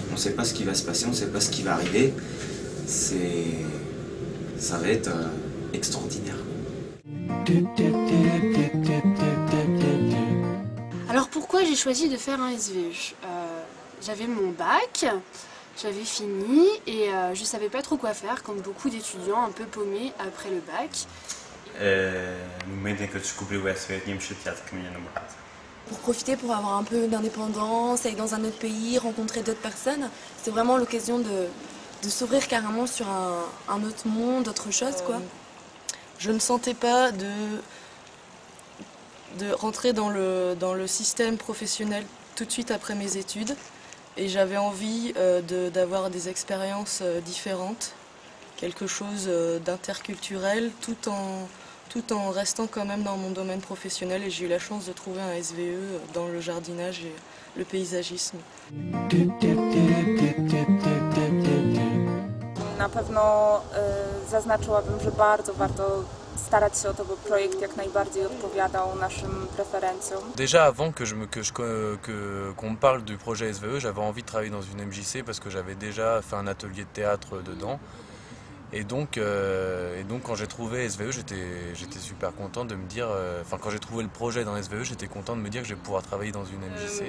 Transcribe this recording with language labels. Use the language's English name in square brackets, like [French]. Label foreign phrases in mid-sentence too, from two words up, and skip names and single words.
[French] On ne sait pas ce qui va se passer, on ne sait pas ce qui va arriver. Ça va être extraordinaire. Alors pourquoi j'ai choisi de faire un SVE? J'avais mon bac, j'avais fini et je ne savais pas trop quoi faire, comme beaucoup d'étudiants un peu paumés après le bac. [Portuguese] No momento em que eu descobri o SVE, eu tinha-me chateado com a minha namorada. [French] Pour profiter, pour avoir un peu d'indépendance, aller dans un autre pays, rencontrer d'autres personnes, c'est vraiment l'occasion de s'ouvrir carrément sur un autre monde, autre chose quoi. Je ne sentais pas de rentrer dans le système professionnel tout de suite après mes études et j'avais envie d'avoir des expériences différentes, quelque chose d'interculturel tout en restant quand même dans mon domaine professionnel et j'ai eu la chance de trouver un SVE dans le jardinage et le paysagisme. [Polish] Na pewno zaznaczyłabym, że bardzo warto starać się o to, by projekt jak najbardziej odpowiadał naszym preferencjom. [French] Déjà avant qu'on me parle du projet SVE, j'avais envie de travailler dans une MJC parce que j'avais déjà fait un atelier de théâtre dedans. Et donc quand j'ai trouvé SVE, j'étais super content de me dire, quand j'ai trouvé le projet dans SVE, j'étais content de me dire que je vais pouvoir travailler dans une MJC.